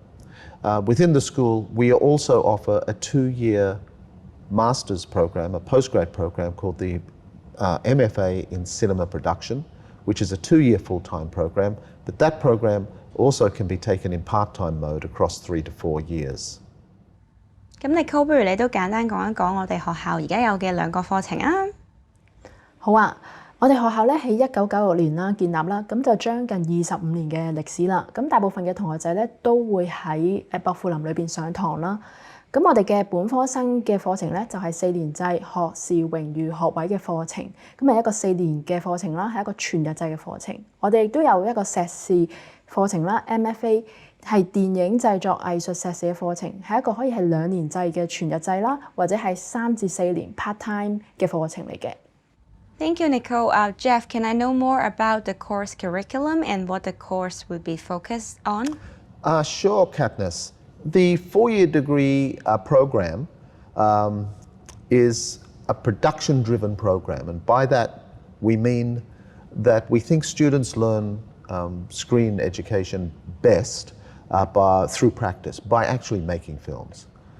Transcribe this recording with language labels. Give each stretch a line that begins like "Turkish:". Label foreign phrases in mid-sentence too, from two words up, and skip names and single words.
English: Within the school, we also offer a 2-year master's program, a postgrad program called the MFA in Cinema Production, which is a 2-year full-time program, but that program also can be taken in part-time mode across 3 to 4 years.
Cantonese: 咁Nicole，不如你都簡單講一講我哋學校而家有嘅2個課程啊？好啊。我哋學校咧喺1996年啦建立啦，咁就將近25年嘅歷史啦。咁大部分嘅同學仔咧都會喺薄扶林裏邊上堂啦。咁我哋嘅本科生嘅課程咧就係4年制學士榮譽學位嘅課程，咁係一個4年嘅課程啦，係一個全日制嘅課程。我哋亦都有一個碩士課程啦 ，MFA 係電影製作藝術碩士嘅課程，係一個可以係2年制嘅全日制啦，或者係3至4年 part-time 嘅課程嚟嘅。
English: Thank you, Nicole. Jeff, can I know more about the course curriculum and what the course would be focused on? Sure, Katniss. The 4-year degree program is a production-driven program, and by that we mean that we think students learn screen education best through practice, by actually making films.